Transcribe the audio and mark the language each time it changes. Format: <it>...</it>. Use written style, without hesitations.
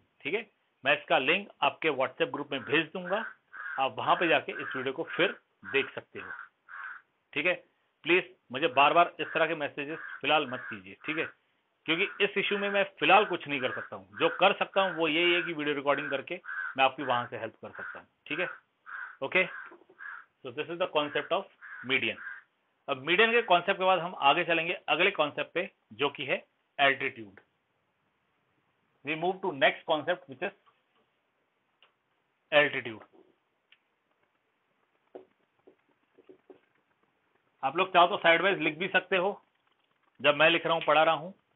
<hi>ठीक है, मैं इसका लिंक आपके व्हाट्सएप ग्रुप में भेज दूंगा, आप वहां पे जाके इस वीडियो को फिर देख सकते हो। ठीक है, प्लीज मुझे बार बार इस तरह के मैसेजेस फिलहाल मत कीजिए। ठीक है, क्योंकि इस इश्यू में मैं फिलहाल कुछ नहीं कर सकता हूँ। जो कर सकता हूँ वो यही है कि वीडियो रिकॉर्डिंग करके मैं आपकी वहां से हेल्प कर सकता हूँ। ठीक है, okay.</hi> <en>So this is the concept of median.</en> <hi>अब मीडियन के कॉन्सेप्ट के बाद हम आगे चलेंगे अगले कॉन्सेप्ट पे, जो कि है altitude.</hi> <en>We move to next concept which is altitude.</en> <hi>आप लोग चाहो तो साइडवाइज लिख भी सकते हो, जब मैं लिख रहा हूं, पढ़ा रहा हूं।</hi>